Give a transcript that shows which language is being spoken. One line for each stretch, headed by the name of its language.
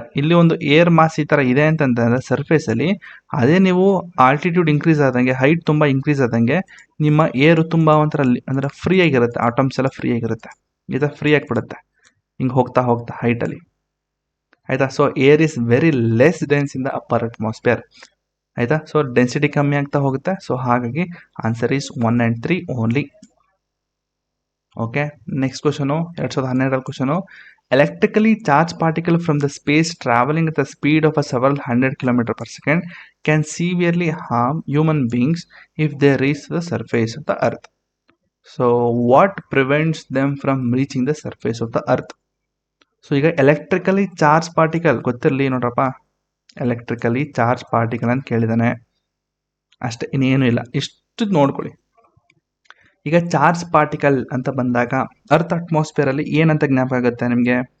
Kannada: ಇಲ್ಲಿ ಒಂದು air mass ಈ ಥರ ಇದೆ ಅಂತಂದರೆ ಸರ್ಫೇಸಲ್ಲಿ, ಅದೇ ನೀವು ಆಲ್ಟಿಟ್ಯೂಡ್ ಇನ್ಕ್ರೀಸ್ ಆದಂಗೆ, ಹೈಟ್ ತುಂಬ ಇನ್ಕ್ರೀಸ್ ಆದಂಗೆ ನಿಮ್ಮ ಏರು ತುಂಬ ಒಂಥರ ಅಂದರೆ ಫ್ರೀ ಆಗಿರುತ್ತೆ, ಆಟಮ್ಸ್ ಎಲ್ಲ ಫ್ರೀ ಆಗಿರುತ್ತೆ, ಈ ಥರ ಫ್ರೀ ಆಗಿಬಿಡುತ್ತೆ ಹಿಂಗೆ ಹೋಗ್ತಾ ಹೋಗ್ತಾ ಹೈಟಲ್ಲಿ, ಆಯಿತಾ.
English: So air is very less dense in the upper atmosphere.
Kannada: ಆಯಿತಾ. ಸೊ ಡೆನ್ಸಿಟಿ ಕಮ್ಮಿ ಆಗ್ತಾ ಹೋಗುತ್ತೆ. ಸೊ ಹಾಗಾಗಿ
English: Answer is 1 and 3 only.
Kannada: Okay, next question 2012 question.
English: Electrically charge particle from the space travelling at the speed of several hundred km/s can severely harm human beings if they reach the surface of the earth. So what prevents them from reaching the surface of the earth?
Kannada: So ಈಗ electrically charge particle ಗೊತ್ತಿರಲಿ ನೋಡ್ರಪ್ಪ, electrically charge particle ಅಂತ ಕೇಳಿದಾನೆ ಅಷ್ಟೇ, ಇನ್ನೇನು ಇಲ್ಲ, ಇಷ್ಟು ನೋಡ್ಕೊಳ್ಳಿ. ಈಗ ಚಾರ್ಜ್ ಪಾರ್ಟಿಕಲ್ ಅಂತ ಬಂದಾಗ ಅರ್ತ್ ಅಟ್ಮಾಸ್ಫಿಯರ್ ಅಲ್ಲಿ ಏನಂತ ಜ್ಞಾಪಕ ಆಗುತ್ತೆ ನಿಮಗೆ?